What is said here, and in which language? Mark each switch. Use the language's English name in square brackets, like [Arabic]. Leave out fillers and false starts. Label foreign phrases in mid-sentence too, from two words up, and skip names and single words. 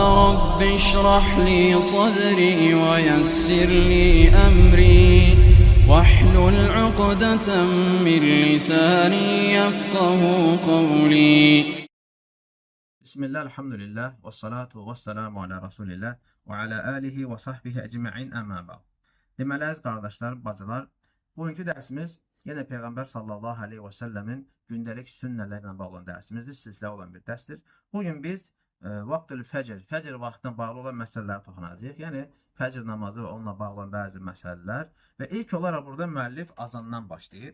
[Arabic] رب اشرح لي صدري ويسر لي أمري واحلل عقدة من لساني يفقه قولي. Bismillah, الحمد لله والصلاة والسلام على رسول الله وعلى آله وصحبه أجمعين أما بعد. [Azerbaijani] Deməli, əziz qardaşlar, bacılar, bugünkü dərsimiz yenə Peyğəmbər [Arabic] صلى الله عليه وسلم [Azerbaijani] gündəlik sünnələrlə bağlı dərsimizdir, silsilə olan bir dərsdir. Bugün biz [Arabic] وقت الفجر [Azerbaijani] vaxtına bağlı olan məsələlərə toxunacağıq. Yəni, fəcr namazı və onunla bağlı olan bəzi məsələlər və ilk olaraq burada müəllif azandan başlayır.